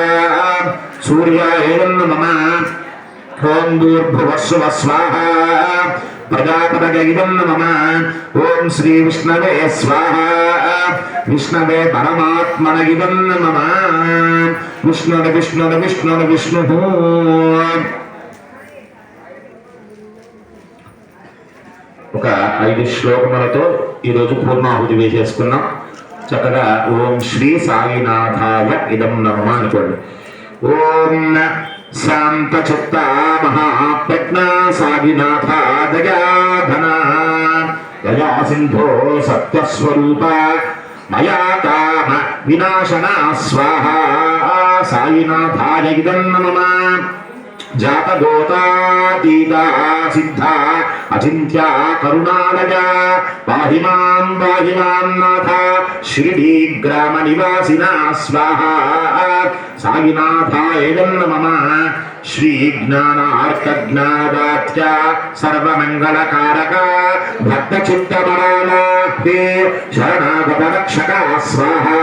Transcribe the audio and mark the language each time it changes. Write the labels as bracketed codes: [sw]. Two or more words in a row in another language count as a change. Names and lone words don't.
[sa] सूर्यायैदं नमः ओम दूर्भुवस्व स्वाहा प्रजापतगगिदं नमः ओम श्री विष्णवे स्वाहा विष्णवे परमात्मनगिदं नमः विष्णुर विष्णुर विष्णुर विष्णुः [te] ఒక 5 శ్లోకములతో ఈ రోజు పూర్ణాహుతి వేసేసుకున్నాం. చక్కగా [sa] ఓం శ్రీ సాయినాథాయ ఇదం నమః [te] అనుకోండి. [sa] ఓం శాంత చిత్త మహాప్రజ్ఞా సాయినాథ దయాధన దయా సింధో సత్యస్వరూప మయా కామ వినాశన స్వాహా సాయినాథాయ ఇదం నమః जातगोतातीता सिद्धा अचिन्त्या करुणालया పాహి మాం నాథ షిరిడీ గ్రామ నివాసినా స్వాహా సాయినాథాయ నమః శ్రీ జ్ఞానార్కజ్ఞాదాత్య సర్వమంగళకారక భక్త చిత్తమరాళే శరణాగత రక్షక స్వాహా